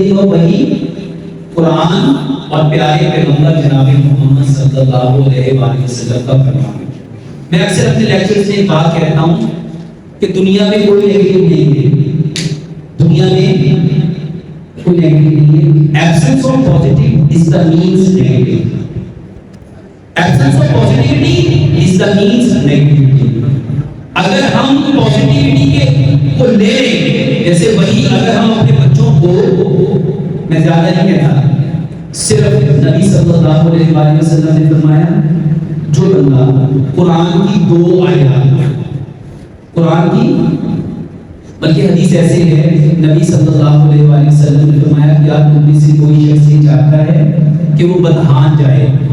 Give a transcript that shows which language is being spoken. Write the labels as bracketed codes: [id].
[ur] وہی قرآن اور پیارے پیغمبر جناب محمد صلی اللہ علیہ وآلہ وسلم کا فرمان. میں اکثر اپنے لیکچرز میں ایک بات کہتا ہوں کہ دنیا میں کوئی نیگیٹو نہیں ہے, دنیا میں کوئی نیگیٹو نہیں ہے. [en] Absence of positive is the means negative. Absence of positivity is the means negativity. [ur] اگر ہم پازیٹیوٹی کے کو لے لیں, جیسے وہی اگر ہم اپنے بچوں کو, میں زیادہ نہیں کہتا, صرف نبی صلی اللہ علیہ وآلہ وسلم نے فرمایا جو بندہ قرآن کی 2 آیات, قرآن کی بلکہ حدیث ایسے ہے نبی صلی اللہ علیہ وآلہ وسلم نے فرمایا کیا تم میں سے کوئی شخص یہ چاہتا ہے کہ وہ بدحان جائے.